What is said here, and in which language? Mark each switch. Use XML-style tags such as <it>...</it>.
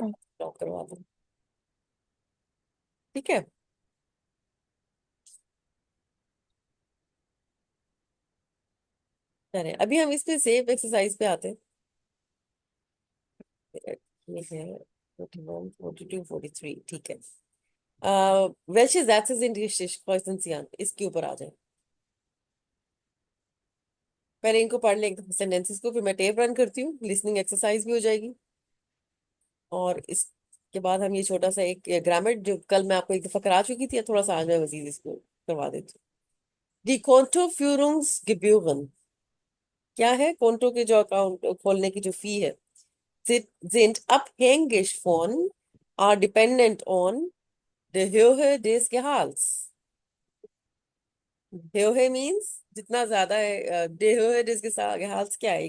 <hi>करवा, लॉक करवा देना। ठीक है, चलिए अभी हम इस पे सेफ एक्सरसाइज पे आते हैं। ये है 41, 42, 43, ठीक है।</hi> <de>welche Sätze sind richtig?</de> <hi>Question सियान, इसके ऊपर आ जाए। पहले इनको पढ़ लें एकदम सेंटेंसेस को, फिर मैं टेप रन करती हूँ, लिसनिंग एक्सरसाइज भी हो जाएगी। और इसके बाद हम ये छोटा सा एक ग्रामर, जो कल मैं आपको एक दफा करा चुकी थी, थोड़ा सा आज मैं मजीद इसको करवा देती हूँ। दी Kontoführungsgebühren, क्या है? कोंटो के जो अकाउंट खोलने की जो फी है,</hi> <de>sind abhängig von,</de> <en>are dependent on</en> <de>der Höhe des Gehalts।</de> <hi>Höhe means जितना ज्यादा है,</hi> <de>der Höhe des Gehalts</de> <hi>क्या है?</hi>